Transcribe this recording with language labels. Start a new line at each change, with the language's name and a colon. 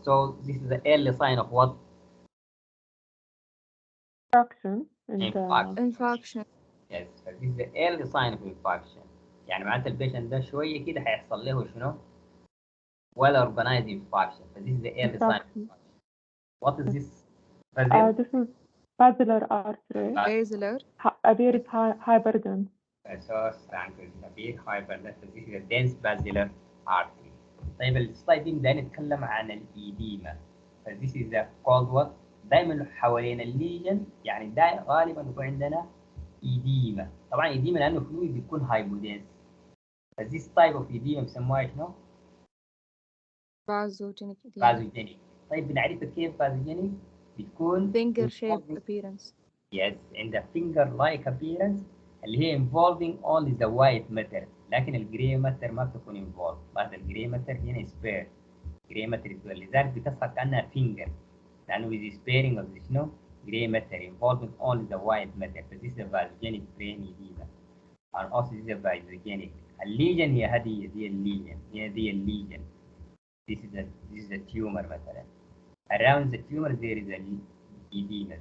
English: So this is the early sign of what? Infarction. Infarction. Yes, this is the early sign of infarction.
Arabic: يعني معناته البيشنت ده شوية كده هيحصل له شنو؟
English: well organized infarction. This is the early sign. What is this? This is basilar artery. Basilar. Appears hyperdense. So appear hyperdense. This is a dense basilar artery.
Arabic: طيب السلايد دي بدأنا نتكلم عن الإيديما.
English: This is called what؟
Arabic: دايما حوالين الليجن يعني دايما غالبا يكون عندنا إيديما. طبعا إيديما لأنه فلويد بيكون هايبودنس.
English: This type of edema
Arabic: بيسموها شنو؟
English: Vasogenic.
Arabic: طيب بنعرفها كيف vasogenic؟ بتكون
English: finger shaped appearance. Yes,
Arabic: عندها
English: finger like appearance
Arabic: اللي هي
English: involving only the white matter.
Arabic: لكن الجري ماتر ما بتكون involved. بعد الجري ماتر هنا spare. جري ماتر لذلك بتصحى كأنها finger. لأنه
English: with sparing of شنو؟ Grey matter involving only the white matter. So this is a vasogenic brain edema. And also this is a vasogenic.
Arabic: الليجن هي هذه الليجن. هي دي الليجن.
English: This is a tumor مثلا. Around the tumor there is an edema.